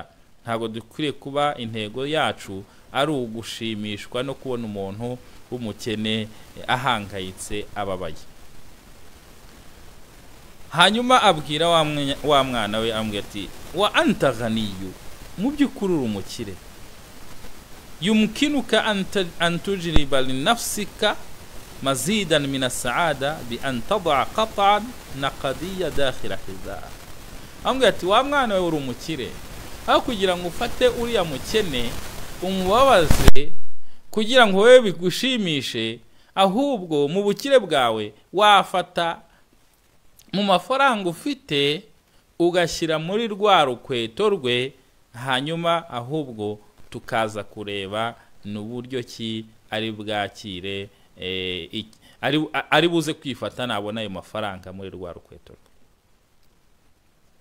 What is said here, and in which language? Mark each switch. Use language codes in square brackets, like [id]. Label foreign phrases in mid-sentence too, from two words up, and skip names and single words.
[rw] Ntabwo dukwiriye kuba intego yacu ari ugushimishwa no kubona umuntu w'umukene ahangayitse ababaye. Hanyuma abwira wa mwana we amubwira ati [ar] وأنت غني, [rw] mu by'ukuri uri umukire. [ar] يمكنك أن تجلب لنفسك مزيدا من السعادة بأن تضع قطعا نقدية داخل حذائه. [rw] Amubwira ati wa mwana we uri umukire, aho kugira ngo ufate uriya mukene umubabaze kugira ngo wewe bigushimishe, ahubwo mu bukire bwawe wafata mu mafaranga ufite ugashyira muri rwa rukweto rwe, hanyuma ahubwo tukaza kureba n'uburyo ki ari bwakire ari buze kwifata nabona ayo mafaranga muri rwa rukweto rwe.